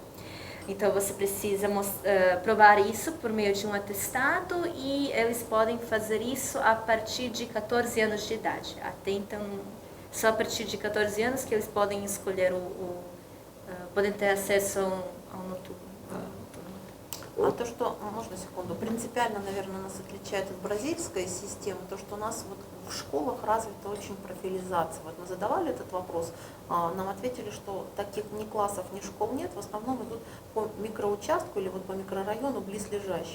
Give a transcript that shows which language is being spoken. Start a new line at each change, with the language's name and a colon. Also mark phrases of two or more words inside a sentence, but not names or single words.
Portuguese: Então você precisa provar isso por meio de um atestado e eles podem fazer isso a partir de 14 anos de idade. Até então, só a partir de 14 anos que eles podem escolher podem ter acesso ao noturno.
Russian: То, что, можно секунду, принципиально, наверное, нас отличает от бразильской системы, то, что у нас вот в школах развита очень профилизация. Вот мы задавали этот вопрос, нам ответили, что таких ни классов, ни школ нет, в основном идут по микроучастку или вот по микрорайону близлежащих.